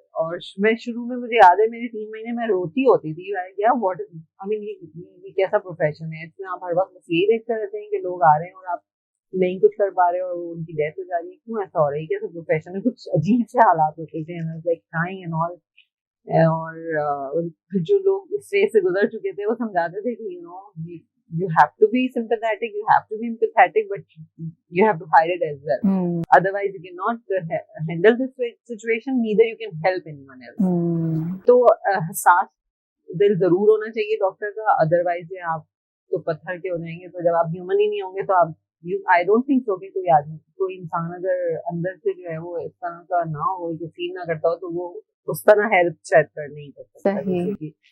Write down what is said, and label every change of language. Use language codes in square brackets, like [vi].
[hi] और मैं शुरू में, मुझे याद है मेरे 3 महीने में रोती होती थी, क्या [en] what I mean [hi] ये कैसा प्रोफेशन है, इसमें आप हर वक्त बस यही देखते रहते हैं कि लोग आ रहे हैं और आप नहीं कुछ कर पा रहे और उनकी डेथ हो जा रही है, क्यों ऐसा हो रहा है, कैसे प्रोफेशन में कुछ अजीब से हालात होते थे, [en] Like crying and all. [hi] और जो लोग इस फेज से गुजर चुके थे वो समझाते थे कि [en] you have to be sympathetic, you have to be empathetic, but you have to hide it as well. Otherwise you cannot handle this situation, neither you can help anyone else. [hi] तो हसास दिल जरूर होना चाहिए डॉक्टर का, otherwise आप तो पत्थर के हो जाएंगे। तो जब आप ह्यूमन ही नहीं होंगे तो आप, [en] I don't think so [hi] कि कोई आदमी, कोई इंसान अगर अंदर से जो है वो इस तरह का ना हो, जो फील ना करता हो, तो वो उस तरह हेल्प शायद कर नहीं कर सकता।